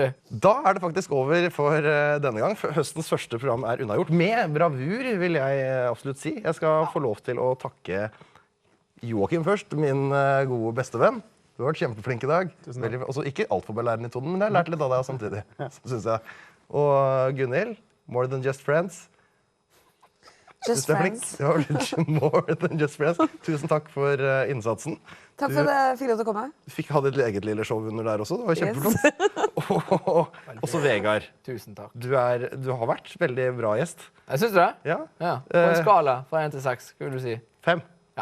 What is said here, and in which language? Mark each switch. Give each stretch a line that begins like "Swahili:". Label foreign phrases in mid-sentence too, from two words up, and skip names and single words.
Norwegian: Da er det faktisk over for denne gang. Høstens første program er unnagjort. Med bravur, vil jeg absolutt si. Jeg skal få lov til å takke Joakim først, min gode bestevenn. Du har vært kjempeflink i dag. Også ikke altfor belærende i tonen, men jeg har lært litt av deg samtidig, synes jeg. Og Gunhild,
English: more than just friends. Just
Norwegian: Du er flink.
English: friends.
Norwegian: Du var
English: more than just friends.
Norwegian: Tusen takk for innsatsen. Takk for at jeg fikk lov til å komme. Du fikk ha ditt eget lille show under der også. Det var Yes. kjempeflott. Og så Vegard. Tusen takk. Du har vært veldig bra gjest. Jeg syns du det? Ja. Ja. På en skala fra 1 til 6, hva vil du si? 5. Ja.